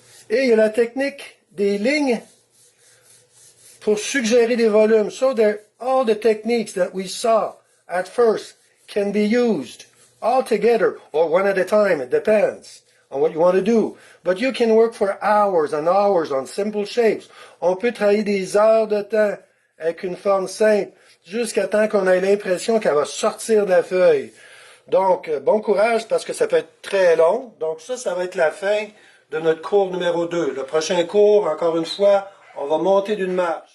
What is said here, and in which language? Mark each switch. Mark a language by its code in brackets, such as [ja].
[fr] Et il y a la technique des lignes pour suggérer des volumes. [en] So all the techniques that we saw at first can be used all together or one at a time. It depends on what you want to do. But you can work for hours and hours on simple shapes. [fr] On peut travailler des heures de temps avec une forme simple jusqu'à temps qu'on ait l'impression qu'elle va sortir de la feuille. Donc, bon courage parce que ça peut être très long. Donc ça va être la fin de notre cours numéro 2. Le prochain cours, encore une fois, on va monter d'une marche.